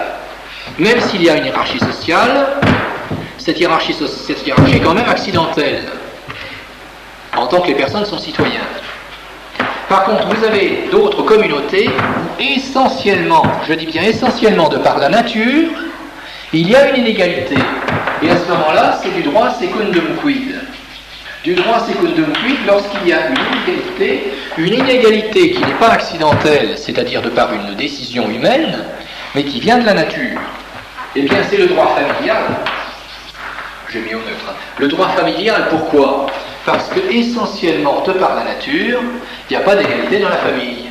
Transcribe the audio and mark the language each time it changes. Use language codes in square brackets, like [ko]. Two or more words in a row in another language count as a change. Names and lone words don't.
[fr] Même s'il y a une hiérarchie sociale, cette hiérarchie est quand même accidentelle. En tant que les personnes sont citoyens. Par contre, vous avez d'autres communautés où essentiellement, je dis bien essentiellement de par la nature, il y a une inégalité. Et à ce moment-là, c'est du droit [la] secundum quid. [fr] Du droit [la] secundum quid [fr] lorsqu'il y a une inégalité qui n'est pas accidentelle, c'est-à-dire de par une décision humaine, mais qui vient de la nature. Eh bien, c'est le droit familial. J'ai mis au neutre. Le droit familial, pourquoi ? Parce que, essentiellement, de par la nature, il n'y a pas d'égalité dans la famille.